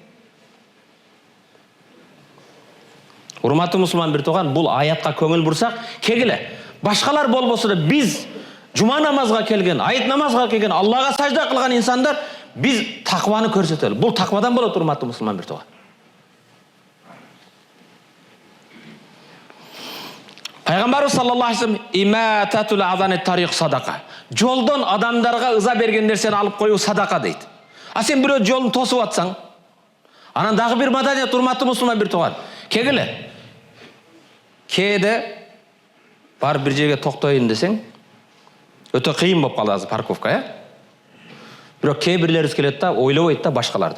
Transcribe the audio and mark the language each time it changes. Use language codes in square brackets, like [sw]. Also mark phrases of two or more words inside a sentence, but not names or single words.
[ky] Урматтуу мусулман бир тууган, бул аятка көңүл бурсак, кегиле башкалар болбосо да биз жума намазга келген, айт намазга келген, Аллага сажда кылган инсандар биз такваны көрсөтөлү. Бул таквадан болот, урматтуу мусулман бир тууган. [ar] Пайгамбарыбыз صلى الله عليه وسلم إماطة الأذى الطريق صدقة. [ky] Жолдон адамдарга ыза берген нерсени алып коюу садака дейт. А сен бирөө жолун тосуп атсаң, анан дагы бир маданият, урматтуу мусулман бир тууган. Кегиле. Кээде бар бир жерге токтоюн десең, өтө кыйын болуп калды азыр парковка, Бирок кээ бирлерибиз келет да, ойлобойт да башкаларды.